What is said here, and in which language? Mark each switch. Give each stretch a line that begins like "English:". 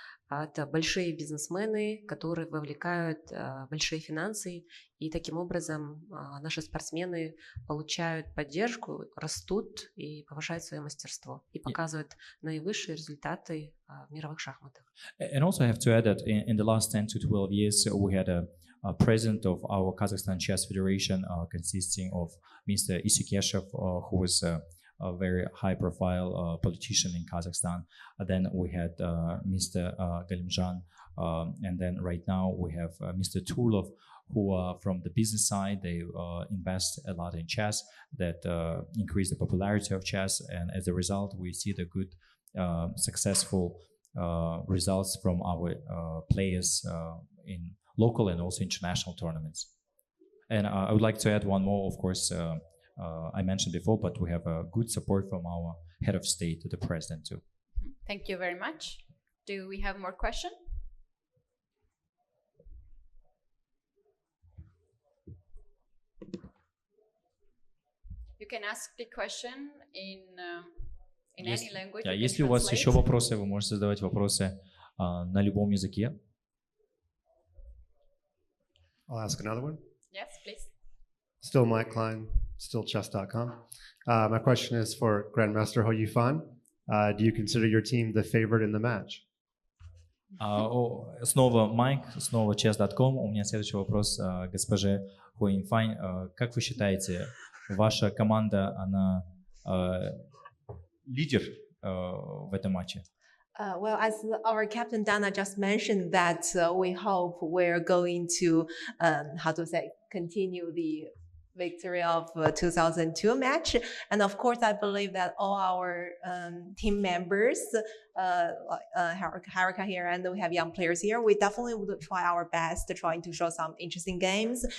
Russian: Это большие бизнесмены, которые вовлекают большие финансы, и таким образом наши спортсмены получают поддержку, растут и повышают свое мастерство, и показывают наивысшие результаты в мировых шахматах.
English: And also I have to add that in the last 10 to 12 years, we had a president of our Kazakhstan Chess Federation consisting of Mr. Isikeshev, who was a very high-profile politician in Kazakhstan. Then we had Mr. Galimjan, and then right now we have Mr. Turlov, who are from the business side. They invest a lot in chess that increase the popularity of chess, and as a result, we see the good, successful results from our players in local and also international tournaments. And I would like to add one more, of course. I mentioned before, but we have good support from our head of state, the president, too. Thank you very much. Do we have more questions? You can ask the question in any language.
Russian: Если у вас еще вопросы, вы можете задавать вопросы на любом языке.
English: I'll ask another one. Yes, please. Still Mike Klein, still chess.com. My question is for Grandmaster Hoy Yufan. Do you consider your team the favorite in the match?
Russian: Снова Майк, снова chess.com. У меня следующий вопрос госпоже Hoy Yufan. Как вы считаете, ваша команда, она лидер в этом матче?
English: Well, as our captain Dana just mentioned, that we hope we're going to, continue the victory of 2002 match. And of course, I believe that all our team members, Harika here, and we have young players here, we definitely would try our best to trying to show some interesting games.